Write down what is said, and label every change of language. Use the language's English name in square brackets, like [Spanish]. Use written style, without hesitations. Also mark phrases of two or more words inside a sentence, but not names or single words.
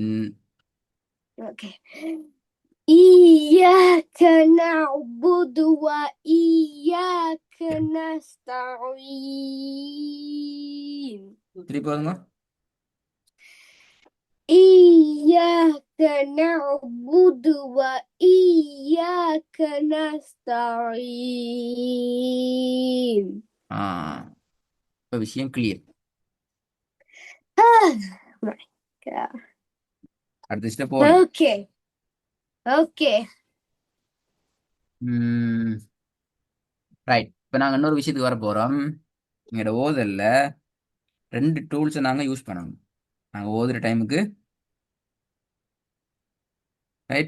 [Arabic] Okay. إياك نعبد وإياك نستعين. [Tamil] திருப்பி ஓதுங்க. [Arabic] إياك نعبد وإياك نستعين. [Tamil] இப்போ விஷயம் கிளியர். [English] Oh my God. [Tamil] அடுத்த ஸ்டெப் போகணும். [English] Okay. Okay. [Tamil] ரைட். இப்போ நாங்கள் இன்னொரு விஷயத்துக்கு வர போகிறோம். எங்களோட ஓதல்ல 2 டூல்ஸை நாங்கள் யூஸ் பண்ணணும். நாங்கள் ஓதுற டைமுக்கு ரைட்